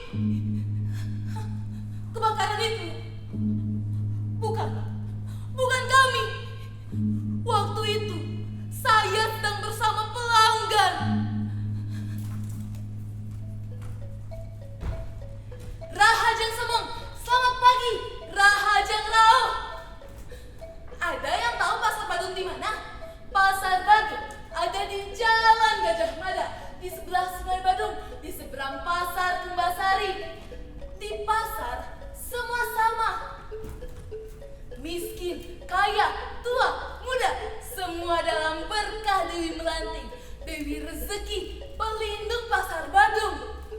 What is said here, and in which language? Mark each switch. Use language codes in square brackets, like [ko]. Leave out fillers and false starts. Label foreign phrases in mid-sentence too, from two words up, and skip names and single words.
[id] Kebakaran itu bukan kami. Waktu itu saya sedang bersama pelanggan. [ban] Rahajang Semong, [id] selamat pagi. [ban] Rahajang Rao. [id] Ada yang tahu pasar Badung di mana? Pasar Badung ada di Jalan Gajah Mada, di sebelah Sungai Badung, di seberang Pasar Kembasari. Di pasar semua sama. Miskin, kaya, tua, muda, semua dalam berkah Dewi Melanting, Dewi Rezeki, pelindung Pasar Badung.